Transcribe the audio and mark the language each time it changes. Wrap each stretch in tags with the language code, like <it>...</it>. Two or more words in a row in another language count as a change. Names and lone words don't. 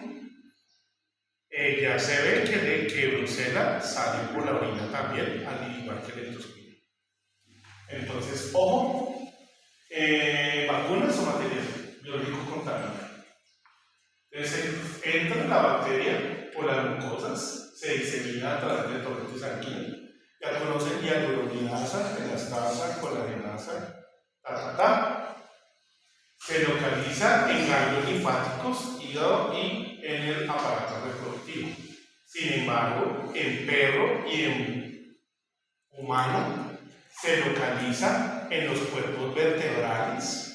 <es>Ya se ve que Brucella sale por la orina también, al igual que el leptospira. Entonces, ojo, vacunas o material biológico contaminado. Entonces, entra la bacteria por las mucosas, se disemina a través del torrente sanguíneo. Ya conocen hialuronidasa, elastasa, colagenasa, Se localiza en ganglios linfáticos, hígado y en el aparato reproductivo. Sin embargo, en perro y en humano se localiza en los cuerpos vertebrales.</es>